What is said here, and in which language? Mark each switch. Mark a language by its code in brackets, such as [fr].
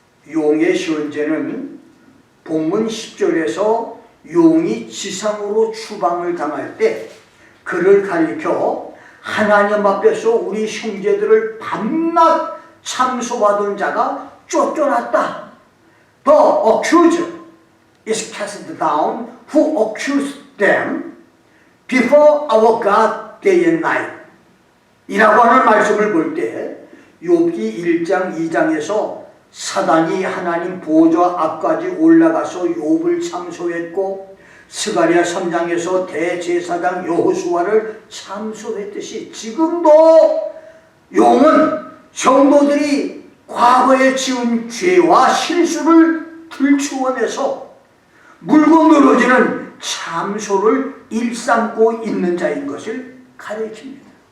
[ko] 용의 현재는 본문 10절에서 용이 지상으로 추방을 당할 때 그를 가리켜 하나님 앞에서 우리 형제들을 밤낮 참소하던 자가 쫓겨났다. [en] The accuser is cast down who accused them before our God day and night. [ko] 이라고 하는 말씀을 볼 때 욥기 1장 2장에서 사단이 하나님 보좌 앞까지 올라가서 욥을 참소했고 스가랴 3장에서 대제사장 여호수아를 참소했듯이 지금도 용은 성도들이 과거에 지은 죄와 실수를 들추어내서 물고 늘어지는 참소를 일삼고 있는 자인 것을 가르칩니다.